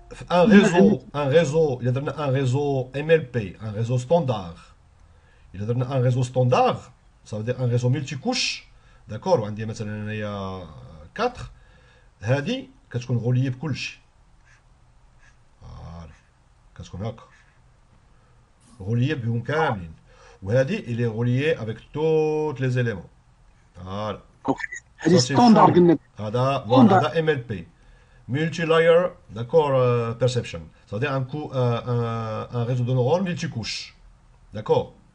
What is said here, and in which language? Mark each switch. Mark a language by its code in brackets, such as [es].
[fr] il y a un réseau MLP, un réseau standard. Il y a un réseau standard, ça veut dire un réseau multicouche. D'accord, on dit maintenant il y a 4. [ar] هذه كتكون reliée بكلشي. Voilà. كتكون هكا. reliée بهم كاملين. [fr] وهذه il est relié avec tous les éléments. Voilà. [ar] هذه ستاندرد قلنا. [fr] هذا MLP. Multi-layer, d'accord, perception. Ça veut dire un réseau de neurones multicouche. D'accord.